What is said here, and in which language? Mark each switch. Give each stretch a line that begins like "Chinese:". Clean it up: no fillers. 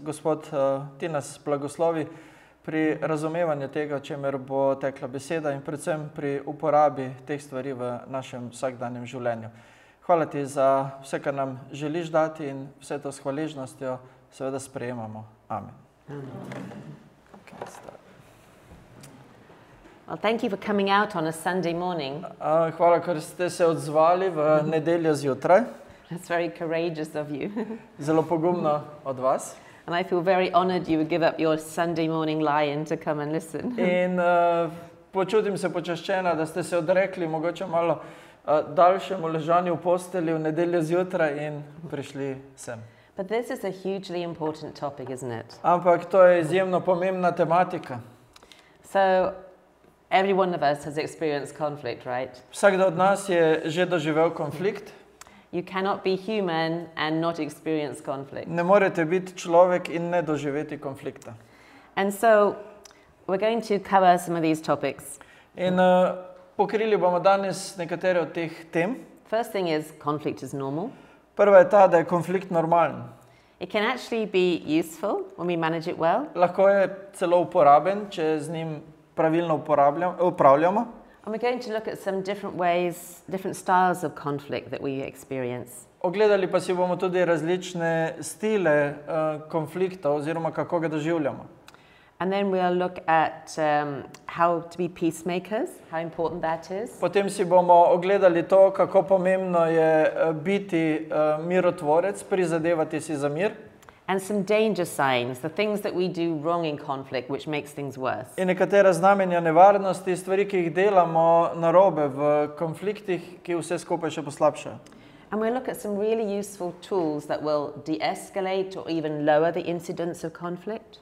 Slovenian: Gospod, ti nas blagoslovi pri razumevanju tega, o čemer bo tekla beseda in predvsem pri uporabi teh stvari v našem vsakdanjem življenju. Hvala ti za vse, kar nam želiš dati in vse to s hvaležnostjo seveda sprejemamo. Amen.
English: Well, thank you for coming out on a Sunday morning.
Slovenian: Hvala, ker ste se odzvali v nedeljo zjutraj.
English: That's very courageous of you.
Slovenian: Zelo pogumno od vas.
English: And I feel very honored you would give up your Sunday morning lie-in to come and listen.
Slovenian: In počutim se počaščena, da ste se odrekli mogoče malo daljšemu ležanju v postelji v nedeljo zjutraj in prišli sem.
English: But this is a hugely important topic, isn't it?
Slovenian: Ampak to je izjemno pomembna tematika.
English: So, every one of us has experienced conflict, right?
Slovenian: Vsakdo od nas je že doživel konflikt.
English: You cannot be human and not experience conflict.
Slovenian: Ne morete biti človek in ne doživeti konflikta.
English: And so, we're going to cover some of these topics.
Slovenian: In pokrili bomo danes nekatere od teh tem.
English: First thing is, conflict is normal.
Slovenian: Prva je ta, da je konflikt normalen.
English: It can actually be useful when we manage it well.
Slovenian: Lahko je celo uporaben, če z njim pravilno upravljamo.
English: And we're going to look at some different ways, different styles of conflict that we experience.
Slovenian: Ogledali pa si bomo tudi različne stile konfliktov oziroma kako ga doživljamo.
English: And then we'll look at how to be peacemakers, how important that is.
Slovenian: Potem si bomo ogledali to, kako pomembno je biti mirotvorec, prizadevati si za mir.
English: And some danger signs, the things that we do wrong in conflict, which makes things worse.
Slovenian: In nekatera znamenja nevarnosti, stvari, ki jih delamo narobe v konfliktih, ki vse skupaj še poslabšajo.
English: And we'll look at some really useful tools that will de-escalate or even lower the incidence of conflict.